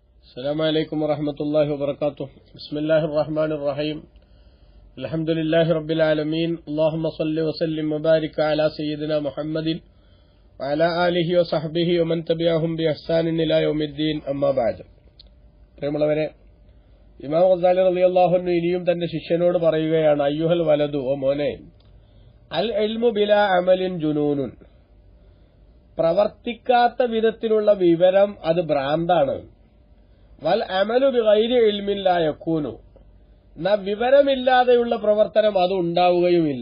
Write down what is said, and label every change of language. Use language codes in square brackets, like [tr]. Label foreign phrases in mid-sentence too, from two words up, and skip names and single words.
[ar] السلام عليكم ورحمة الله وبركاته. بسم الله الرحمن الرحيم. الحمد لله رب العالمين. اللهم صل وسلم وبارك على سيدنا محمد وعلى آله وصحبه ومن تبعهم بإحسان إلى يوم الدين. أما بعد. [ml] പ്രിയമുള്ളവരെ, ഇമാം ഗസാലി [ar] رضي الله عنه [ml] ഇനിയും തന്റെ ശിഷ്യനോട് പറയുകയാണ്, [ar] أيها الولد, [ml] ഓ മോനെ, [ar] العلم بلا عمل جنون, [ml] പ്രവർത്തിക്കാത്ത വിധത്തിലുള്ള വിവരം അത് ഭ്രാന്താണ്. [ar] والعمل بغير علم لا يكون, [ml] വിവരമില്ലാതെയുള്ള പ്രവർത്തനം അത് ഉണ്ടാവുകയുമില്ല.